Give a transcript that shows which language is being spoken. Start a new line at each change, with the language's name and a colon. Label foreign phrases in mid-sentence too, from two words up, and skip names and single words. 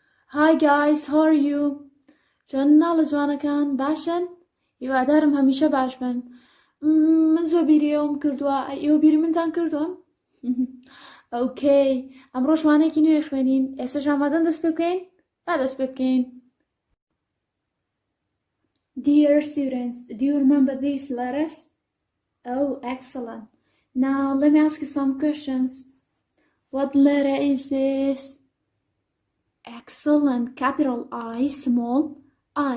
English: Hi guys, how are you?
Central Kurdish: چۆن ناڵە جوانەکان باشن؟ هیوادارم هەمیشە باش بن. من زۆر بیری ئەوم کردووە، ئێوە بیری منتان کردووەم؟ ئۆکەی، ئەمڕۆ شوانێکی نوێ خوێنین. ئێستاش ئامادەن دەست پێ بکەین؟ با دەست پێ بکەین.
English: Dear students, do you remember these letters? Oh, excellent. Now let me ask you some questions. What letter is this? Excellent. Capital I, small I.